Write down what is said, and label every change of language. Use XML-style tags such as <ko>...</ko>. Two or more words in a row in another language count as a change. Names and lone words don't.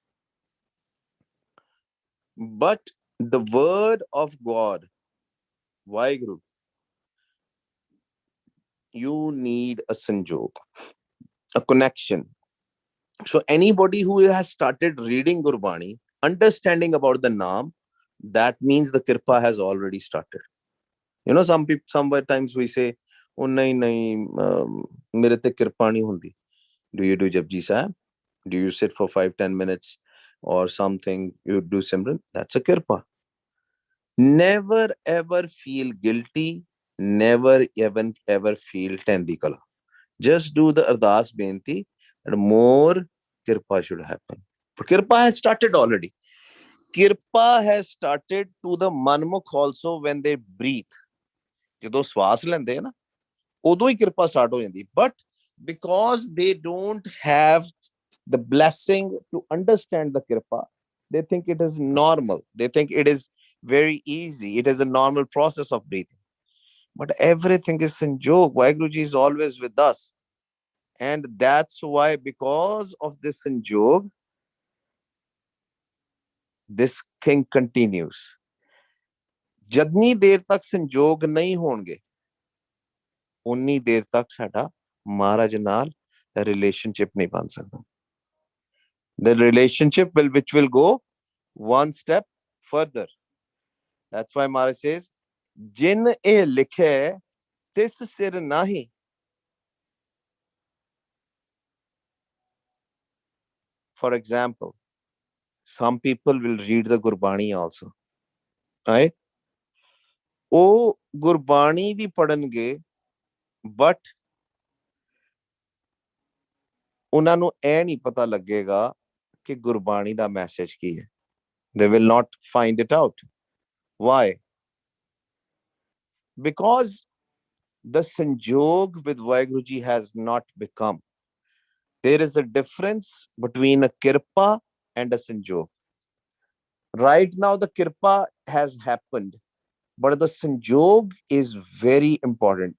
<en>But the word of God, Vaheguru, you need a sanjog, a connection. So anybody who has started reading Gurbani, understanding about the Naam, that means the Kirpa has already started. You know, some people, sometimes we say,</en> <pa>ਓਹ, ਨਹੀਂ, ਨਹੀਂ, ਮੇਰੇ ਤੇ ਕਿਰਪਾ ਨਹੀਂ ਹੁੰਦੀ.</pa> <en>Do you do Japji Sahib? Do you sit for 5-10 minutes or something? You do Simran. That's a kirpa. Never ever feel guilty. Never even ever feel</en> <pa>ਤੇਂਡੀ ਕਲਾ.</pa> <en>Just do the</en> <pa>ਅਰਦਾਸ ਬੇਨਤੀ,</pa> <en>and more kirpa should happen. But kirpa has started already. Kirpa has started to the manmukh also when they breathe.</en> <pa>ਜਦੋਂ ਸਵਾਸ ਲੈਂਦੇ ਆ ਨਾ ਉਦੋਂ ਹੀ ਕਿਰਪਾ ਸਟਾਰਟ ਹੋ ਜਾਂਦੀ ਬਟ</pa> <en>because they don't have the blessing to understand the kirpa, they think it is normal, they think it is very easy, it is a normal process of breathing, but everything is sanjog. Waheguru ji is always with us, and that's why because of this sanjog this thing continues.</en> <pa>ਜਿੰਨੀ ਦੇਰ ਤਕ ਸੰਜੋਗ ਨਹੀਂ ਹੋਣਗੇ ਉੱਨੀ ਦੇਰ ਤਕ ਸਾਡਾ ਮਹਾਰਾਜ ਨਾਲ ਰਿਲੇਸ਼ਨਸ਼ਿਪ ਨਹੀਂ ਬਣ ਸਕਦਾ.</pa> <en>The relationship which will go one step further. That's why Maharaj says,</en> <pa>ਜਿਨ ਏ ਲਿਖੇ ਤਿਸ ਸਿਰ ਨਾਹਿ.</pa> <en>For example, some people will read the Gurbani also. Right?</en> <pa>ਉਹ ਗੁਰਬਾਣੀ ਵੀ ਪੜਨਗੇ ਬਟ ਉਹਨਾਂ ਨੂੰ ਇਹ ਨਹੀਂ ਪਤਾ ਲੱਗੇਗਾ ਕਿ ਗੁਰਬਾਣੀ ਦਾ ਮੈਸੇਜ ਕੀ ਹੈ.</pa> <en>They will not find it out. Why? Because the sanjog with Vaheguru Ji has not become. There is a difference between a kirpa and a sanjog. Right now, the kirpa has happened, but the sanjog is very important.</en>